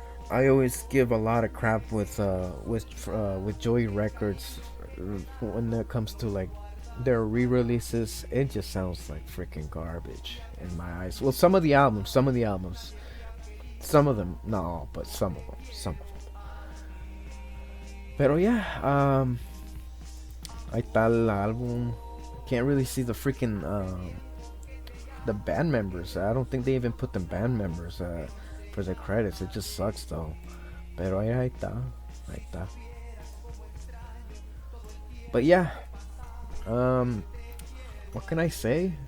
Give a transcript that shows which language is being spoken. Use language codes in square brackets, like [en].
[en] I always give a lot of crap with Joey Records when it comes to like their re-releases. It just sounds like freaking garbage in my eyes. Well, some of the albums, some of them, not all, but some of them. [es] Pero yeah, ahí está el álbum. [en] Can't really see the freaking the band members. I don't think they even put the band members for the credits. It just sucks though. [es] Pero ahí está. [en] But yeah, what can I say?